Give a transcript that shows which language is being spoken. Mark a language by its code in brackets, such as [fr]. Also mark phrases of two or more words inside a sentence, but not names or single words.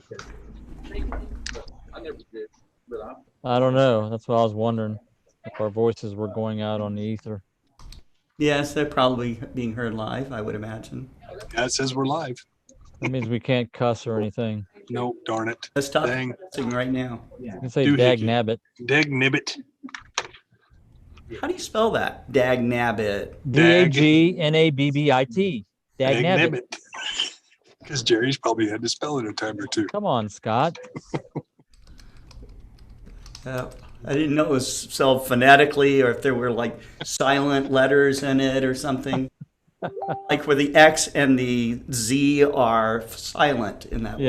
[en] I don't know. That's what I was wondering, if our voices were going out on the ether. Yes, they're probably being heard live, I would imagine. Yeah, it says we're live. That means we can't cuss or anything. No, darn it. Let's stop Dang. cussing right now. You can say Doohickey. dag nabbit. Dag nibbit. How do you spell that? Dag nabbit. DAGNABBIT. Dag Dag nabbit. nibbit. Because Jerry's probably had to spell it a time or two. Come on, Scott. I didn't know it was spelled phonetically or if there were like silent letters in it or something. Like where the X and the Z are silent in that